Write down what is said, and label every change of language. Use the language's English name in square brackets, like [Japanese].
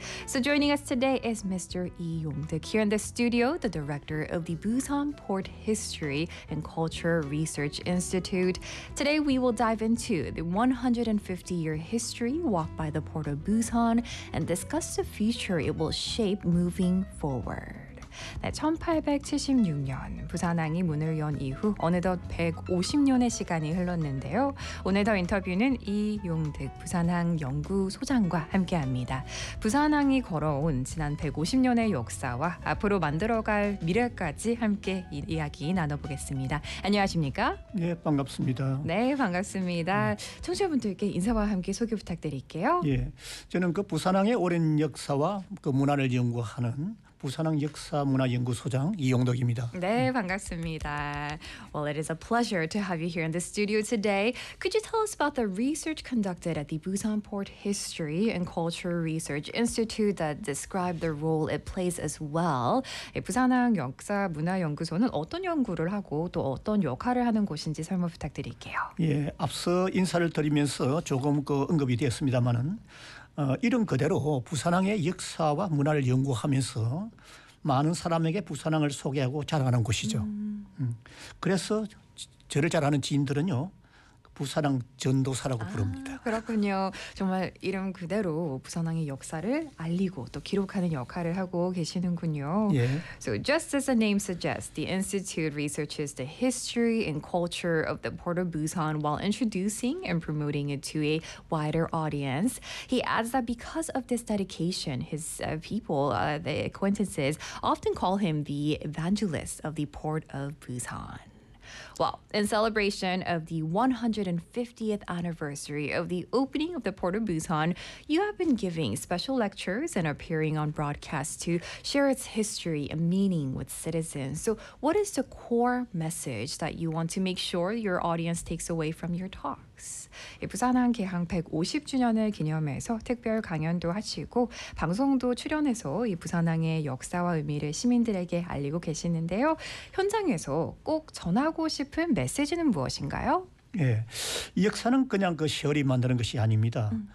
[English] So joining us today is Mr. Lee Yong-deuk here in the studio, the director of the Busan Port History and Culture Research Institute. Today we will dive into the 150-year history walked by the Port of Busan and discuss the future it will shape moving forward. [Korean] 네, 1876년 부산항이 문을 연 이후 어느덧 150년의 시간이 흘렀는데요. 오늘 더 인터뷰는 이용득 부산항 연구소장과 함께합니다. 부산항이 걸어온 지난 150년의 역사와 앞으로 만들어갈 미래까지 함께 이야기 나눠보겠습니다. 안녕하십니까? 예, 반갑습니다. 네, 반갑습니다. 네. 청취자분들께 인사와 함께 소개 부탁드릴게요. 예, 저는 그 부산항의 오랜 역사와 그 문화를 연구하는 부산항 역사문화연구소장 이용덕입니다. 네, 반갑습니다. [English] Well, it is a pleasure to have you here in the studio today. Could you tell us about the research conducted at the Busan Port History and Culture Research Institute that described the role it plays as well? [Korean] 부산항 역사문화연구소는 어떤 연구를 하고 또 어떤 역할을 하는 곳인지 설명 부탁드릴게요. 예, 앞서 인사를 드리면서 조금 그 언급이 되었습니다만은 이름 그대로 부산항의 역사와 문화를 연구하면서 많은 사람에게 부산항을 소개하고 자랑하는 곳이죠. 그래서 저를 잘 아는 지인들은요, 부산항 전도사라고 부릅니다. 그렇군요. 정말 이름 그대로 부산항의 역사를 알리고 또 기록하는 역할을 하고 계시는군요. 예. [English] So just as the name suggests, the Institute researches the history and culture of the Port of Busan while introducing and promoting it to a wider audience. He adds that because of this dedication, his the acquaintances often call him the evangelist of the Port of Busan. Well, in celebration of the 150th anniversary of the opening of the Port of Busan, you have been giving special lectures and appearing on broadcast to share its history and meaning with citizens. So what is the core message that you want to make sure your audience takes away from your talks? [Korean] 부산항 개항 150주년을 기념해서 특별 강연도 하시고 방송도 출연해서 이 부산항의 역사와 의미를 시민들에게 알리고 계시는데요. 현장에서 꼭 전하고 싶은 메시지는 무엇인가요? 예, 이 역사는 그냥 그 시월이 만드는 것이 아닙니다.